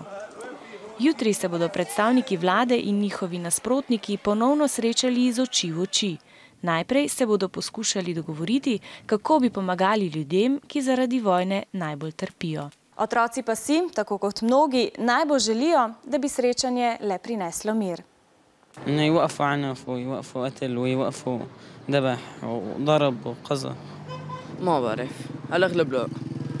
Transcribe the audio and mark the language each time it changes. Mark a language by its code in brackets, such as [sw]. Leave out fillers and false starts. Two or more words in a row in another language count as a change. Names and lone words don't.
[sl] Jutri se bodo predstavniki vlade in njihovi nasprotniki ponovno srečali iz oči v oči. Najprej se bodo poskušali dogovoriti, kako bi pomagali ljudem, ki zaradi vojne najbolj trpijo. Otroci pa si, tako kot mnogi, najbolj želijo, da bi srečanje le prineslo mir. [ar] يوقفوا عنف ويوقفوا قتل ويوقفوا ذبح وضرب وقذف. ما بعرف، على الأغلب لا.